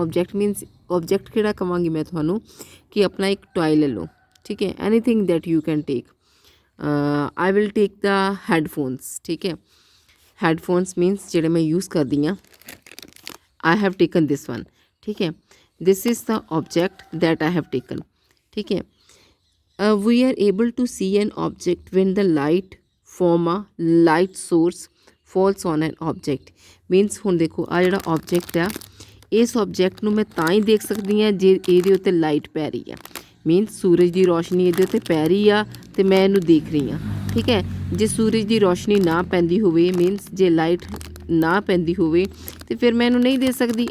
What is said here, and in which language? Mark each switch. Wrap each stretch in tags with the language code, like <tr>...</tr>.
<pa>Object means object ਕਿਹੜਾ ਕਹਾਂਗੀ ਮੈਂ ਤੁਹਾਨੂੰ ਕਿ ਆਪਣਾ ਇੱਕ ਟੋਏ ਲੈ ਲਓ, ਠੀਕ ਹੈ,</pa> <en>Anything that you can take. I will take the headphones,</en> <pa>ਠੀਕ ਹੈ। ਹੈਡਫੋਨਸ ਮੀਨਸ ਜਿਹੜੇ ਮੈਂ ਯੂਜ਼ ਕਰਦੀ ਹਾਂ,</pa> <en>I have taken this one, ਠੀਕ ਹੈ। This is the object that I have taken,</en> <pa>ਠੀਕ ਹੈ।</pa> <en>we are able to see an object when the light from a light source falls on an object।</en> <pa>Means ਹੁਣ ਦੇਖੋ ਆ ਜਿਹੜਾ object ਆ, ਇਸ ਆਬਜੈਕਟ ਨੂੰ ਮੈਂ ਤਾਂ ਹੀ ਦੇਖ ਸਕਦੀ ਹਾਂ ਜੇ ਇਹਦੇ ਉੱਤੇ ਲਾਈਟ ਪੈ ਰਹੀ ਆ। ਮੀਨਸ ਸੂਰਜ ਦੀ ਰੋਸ਼ਨੀ ਇਹਦੇ ਉੱਤੇ ਪੈ ਰਹੀ ਆ ਅਤੇ ਮੈਂ ਇਹਨੂੰ ਦੇਖ ਰਹੀ ਹਾਂ, ਠੀਕ ਹੈ। ਜੇ ਸੂਰਜ ਦੀ ਰੋਸ਼ਨੀ ਨਾ ਪੈਂਦੀ ਹੋਵੇ, ਮੀਨਸ ਜੇ ਲਾਈਟ ਨਾ ਪੈਂਦੀ ਹੋਵੇ ਤਾਂ ਫਿਰ ਮੈਂ ਇਹਨੂੰ ਨਹੀਂ ਦੇ ਸਕਦੀ।</pa>